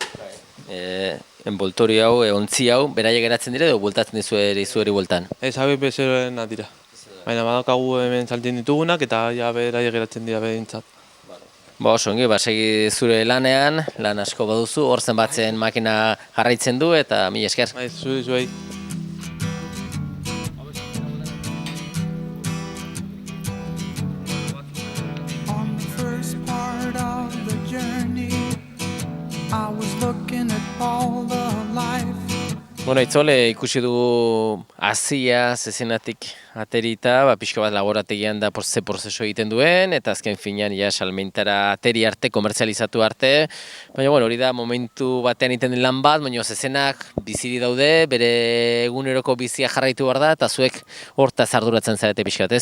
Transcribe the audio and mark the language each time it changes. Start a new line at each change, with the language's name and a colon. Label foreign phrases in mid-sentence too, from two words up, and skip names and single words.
Basque: Enboltori hau, ontzi hau, beraiek geratzen dire edo bueltatzen dizueri bueltan? Ez, hauek bezeroena dira. Baina badaukagu hemen saltzen ditugunak eta ja beraiek geratzen dira bedintzat. Oso ongi, segi zure lanean, lan asko baduzu, hor zenbatzen makina jarraitzen du eta mila esker. Bai, zuei.
English: On the first part of the journey, I was looking at all the life.
Basque: Bueno, Itzole, ikusi dugu hazia zezenatik aterita, pixka bat laborategian da ze prozesu egiten duen, eta azken finean ja salmentara ateri arte, komertzializatu arte, baina bueno, hori da momentu batean egiten den lan bat, baina zezenak biziri daude, bere eguneroko bizia jarraitu behar da, eta zuek hortaz arduratzen zarete pixka bat, ez?